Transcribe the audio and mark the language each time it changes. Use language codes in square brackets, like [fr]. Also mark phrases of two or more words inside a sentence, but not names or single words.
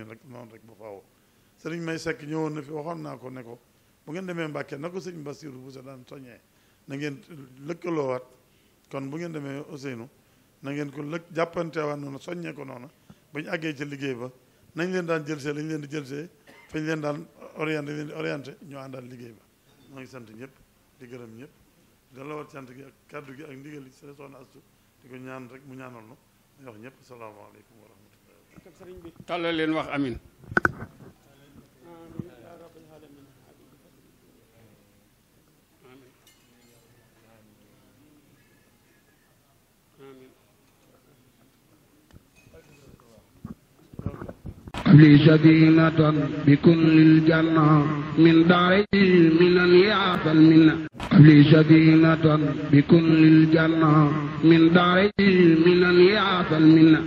[wo] rek noonu rek ba faaw sëriñ May Sekk ñëwoon na fi waxoon naa ko ne ko bu ngeen demee Mbàkke na ko sëriñ Basiiru bu sa daan soññee na ngeen lëkkaloowaat kon bu ngeen demee Ousseynou na ngeen ko jàppanteewaat noonu soññee ko noonu ba ñu àggee ca liggéey ba nañ leen daan jëlsee lañ leen di jëlsee fañ leen daan orienté ñoo àndal liggéey ba maa ngi sant ñëpp di gërëm ñëpp dala war sant gi ak kàddu gi ak ndigal li sa soxna Astu di ko ñaan rek mu ñaanal nu may wax ñëpp [ar] السلام عليكم ورحمة الله [wo] tàllal leen wax amin [ar] لي سكينة بكل الجنة من داري من يعطى المنة لي سكينة بكل الجنة من داري من يعطى المنة